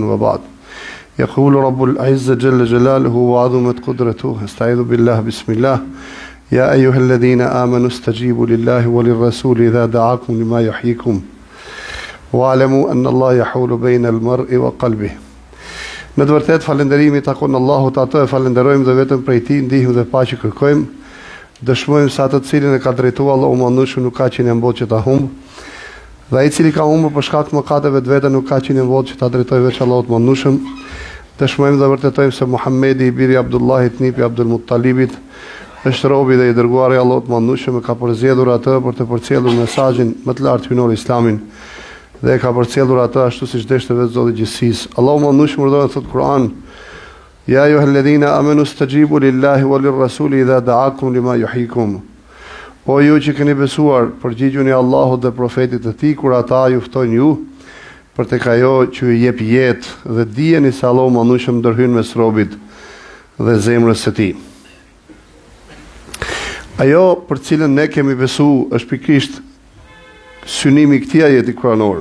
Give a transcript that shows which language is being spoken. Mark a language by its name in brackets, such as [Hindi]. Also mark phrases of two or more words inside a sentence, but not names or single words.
[Arabic] وبعد، يقول رب العزة جل جلاله وعظمت قدرته: استعيذ بالله بسم الله. يا أيها الذين آمنوا استجيبوا لله وللرسول إذا دعاكم لما يحييكم واعلموا أن الله يحول بين المرء وقلبه. [Albanian] Në të vërtetë falënderimi takon Allahut, atë e falenderojmë dhe vetëm prej Tij ndihmë dhe paqe kërkojmë. Dëshmojmë se atë të cilin e ka drejtuar Allahu mëndueshëm nuk ka që nevojë që ta humb. Dhe ai cili ka humbur për shkak të mëkateve të vetë nuk ka që nevojë që ta drejtojë veç Allahut mëndueshëm. Dëshmojmë dhe vërtetojmë se Muhamedi i biri Abdullahit, nipi Abdul Muttalibit, është robi dhe i dërguari i Allahut mëndueshëm, e ka përzgjedhur atë për të përcjellur mesazhin më të lartë hynor Islamin dhe e ka përcjellur atë ashtu siç deshte vetë Zoti i gjithësisë. Allahu mëndueshëm urdhëron thot Kur'an: [Arabic] يا أيها الذين آمنوا استجيبوا لله وللرسول إذا دعاكم لما يحييكم. [Albanian] O ju që keni besuar, përgjigjuni Allahut dhe profetit të Tij kur ata ju ftojnë ju për tek ajo që ju jep jetë, dhe dijeni se Allahu mëndueshëm ndërhyn mes robit dhe zemrës së Tij. Ajo për cilën ne kemi besu është pikërisht synimi i këtij ajeti kuranor.